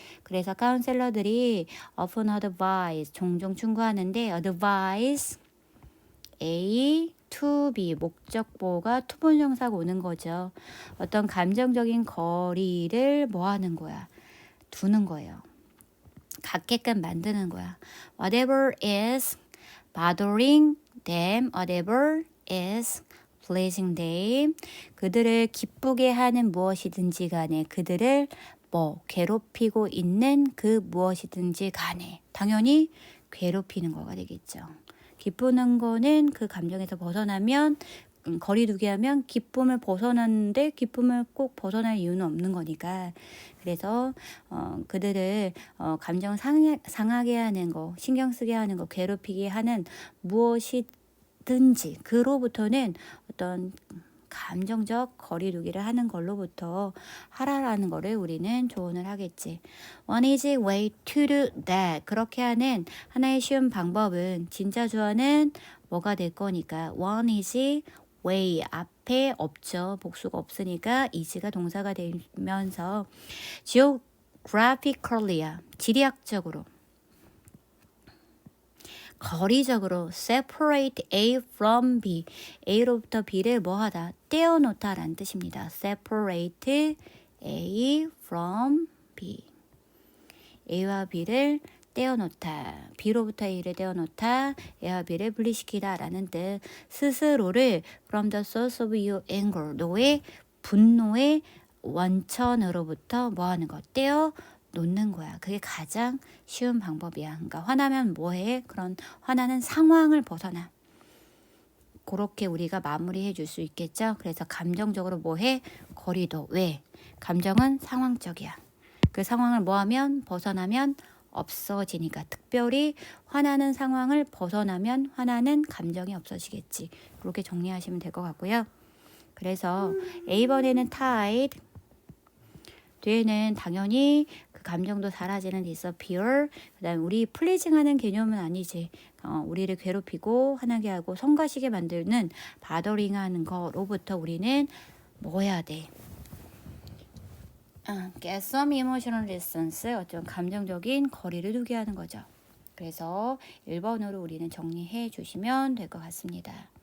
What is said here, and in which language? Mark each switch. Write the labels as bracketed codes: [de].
[ko] 그래서 카운셀러들이 [en] often advise [ko] 종종 충고하는데 [en] advise A to B [ko] 목적보가 투본정사가 오는 거죠. 어떤 감정적인 거리를 뭐 하는 거야? 두는 거예요. 갖게끔 만드는 거야. [en] Whatever is bothering them, whatever is pleasing them. [ko] 그들을 기쁘게 하는 무엇이든지 간에 그들을 뭐 괴롭히고 있는 그 무엇이든지 간에 당연히 괴롭히는 거가 되겠죠. 기쁘는 거는 그 감정에서 벗어나면 거리두기 하면 기쁨을 벗어났는데 기쁨을 꼭 벗어날 이유는 없는 거니까 그래서 그들을 감정 상하게 하는 거 신경 쓰게 하는 거 괴롭히게 하는 무엇이든지 그로부터는 어떤 감정적 거리두기를 하는 걸로부터 하라라는 거를 우리는 조언을 하겠지. [en] One easy way to do that. [ko] 그렇게 하는 하나의 쉬운 방법은 진짜 주어는 뭐가 될 거니까 [en] one easy way [ko] 앞에 없죠. 복수가 없으니까 easy가 동사가 되면서 geographically야. 지리학적으로 거리적으로 [en] separate A from B. [ko] A로부터 B를 뭐하다? 떼어놓다 라는 뜻입니다. [en] separate A from B. [ko] A와 B를 떼어놓다. B로부터 A를 떼어놓다. A와 B를 분리시키다 라는 뜻. [en] 스스로를 from the source of your anger. [ko] 너의 분노의 원천으로부터 뭐하는 거? 떼어 놓는 거야. 그게 가장 쉬운 방법이야. 그러니까 화나면 뭐해? 그런 화나는 상황을 벗어나. 그렇게 우리가 마무리해 줄 수 있겠죠. 그래서 감정적으로 뭐해? 거리도. 왜? 감정은 상황적이야. 그 상황을 뭐하면? 벗어나면 없어지니까. 특별히 화나는 상황을 벗어나면 화나는 감정이 없어지겠지. 그렇게 정리하시면 될 것 같고요. 그래서 A번에는 tide, 뒤에는 당연히 그 감정도 사라지는 disappear. 그다음에 우리 플리징하는 개념은 아니지. 우리를 괴롭히고 화나게 하고 성가시게 만드는 bothering하는 거로부터 우리는 뭐 해야 돼? [en] get some emotional distance. [ko] 어떤 감정적인 거리를 두게 하는 거죠. 그래서 1번으로 우리는 정리해 주시면 될 것 같습니다.